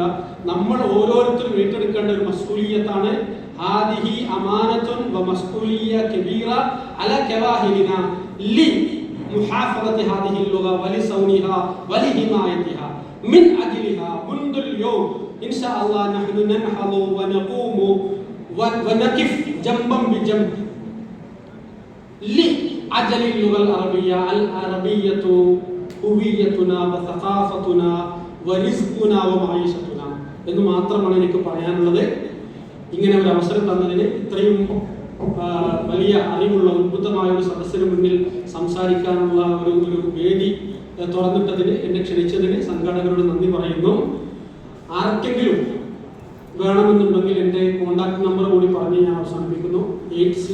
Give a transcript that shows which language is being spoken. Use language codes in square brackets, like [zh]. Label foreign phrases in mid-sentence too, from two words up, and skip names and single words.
[ml] നമ്മൾ ഓരോരുത്തരും ഏറ്റെടുക്കേണ്ട ഒരു മസ്ഊലിയത്താണ്. [ar] هذه أمانة و مسؤولية كبيرة على كواهلنا ل محافظة هذه لغة ولصونها ولحمايتها من أجلها منذ اليوم إن شاء الله نحن ننهض و نقوم ونقف جنبا بجنب لأجل اللغة العربية. العربية هويتنا وثقافتنا ورزقنا ومعيشتنا [ml] എന്ന് മാത്രമാണ് എനിക്ക് പറയാനുള്ളത്. ഇങ്ങനെ ഒരു അവസരം തന്നതിന്, ഇത്രയും വലിയ അറിവുള്ള ഉദ്ബുദ്ധമായ ഒരു സദസ്സിന് മുന്നിൽ സംസാരിക്കാനുള്ള ഒരു വേദി തുറന്നിട്ടതിന്, എന്നെ ക്ഷണിച്ചതിന് സംഘാടകരോട് നന്ദി പറയുന്നു. ആർക്കെങ്കിലും വേണമെന്നുണ്ടെങ്കിൽ എൻ്റെ [en] contact number [ml] കൂടി പറഞ്ഞ് ഞാൻ അവസാനിപ്പിക്കുന്നു.